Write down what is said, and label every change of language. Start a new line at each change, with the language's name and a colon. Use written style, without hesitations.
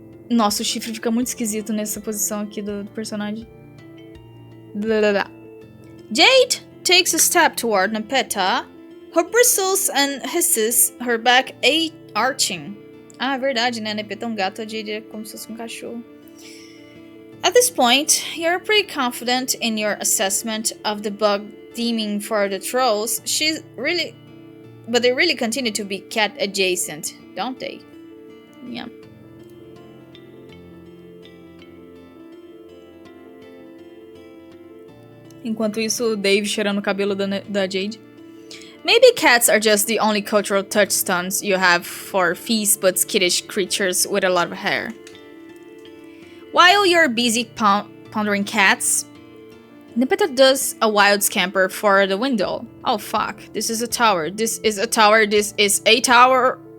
Portuguese: Nossa, o chifre fica muito esquisito nessa posição aqui do personagem.
English: Jade takes a step toward Nepeta, her bristles and hisses, her back arching.
Portuguese: Ah, é verdade, né? Nepeta é um gato, a Jade é como se fosse um cachorro.
English: At this point, you're pretty confident in your assessment of the bug theming for the trolls. But they really continue to be cat adjacent, don't they? Yeah.
Portuguese: Enquanto isso, o Dave cheirando o cabelo da Jade.
English: Maybe cats are just the only cultural touchstones you have for feast but skittish creatures with a lot of hair. While you're busy pondering cats, Nepeta does a wild scamper for the window. Oh fuck, this is a tower, this is a tower, this is a tower.